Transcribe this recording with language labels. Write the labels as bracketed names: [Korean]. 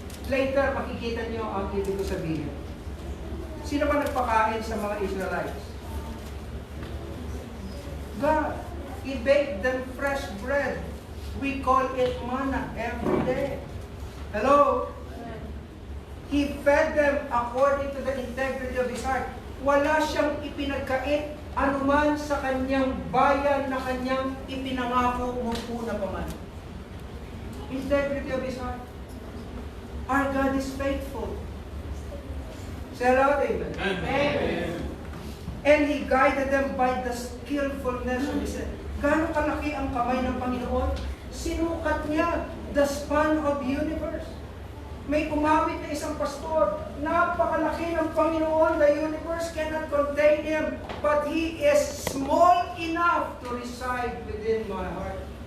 [Filipino] Later, makikita niyo ang ibig ko sabihin. Sino ba nagpakain sa mga Israelites? [English] God. He baked them fresh bread. We call it manna every day. Hello? He fed them according to the integrity of His heart. [Filipino] Wala siyang ipinagkait anuman sa kanyang bayan na kanyang ipinangako nung una pa man. [English] Integrity of His heart. Our God is faithful. Say aloud, amen. Amen. And He guided them by the skillfulness of His hand. [Filipino] Gano'ng kalaki ang kamay ng Panginoon? Sinukat niya [English] the span of the universe. [Filipino] May umawit na isang pastor, napakalaki ng Panginoon, [English] the universe cannot contain Him, but He is small enough to reside within my heart.